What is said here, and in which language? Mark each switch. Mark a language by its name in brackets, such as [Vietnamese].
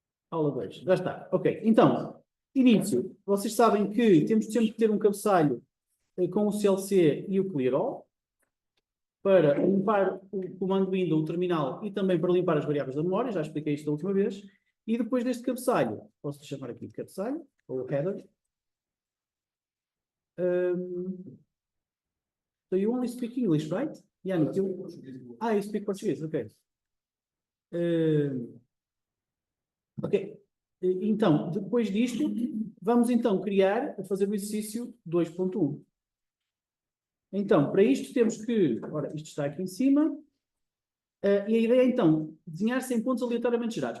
[Portuguese] Aula 2, já está. Ok, então, início. Vocês sabem que temos sempre que ter um cabeçalho com o CLC e o Clear All, para limpar o comando window, o terminal, e também para limpar as variáveis da memória, já expliquei isto da última vez. E depois deste cabeçalho, posso chamar aqui de cabeçalho, ou header. [English] So you only speak English, right? Yannick, you speak Portuguese, ok. Ok. [Portuguese] Então, depois disto, vamos então fazer o exercício 2.1. Então, para isto temos que, ora, isto está aqui em cima, e a ideia é então desenhar 100 pontos aleatoriamente gerados.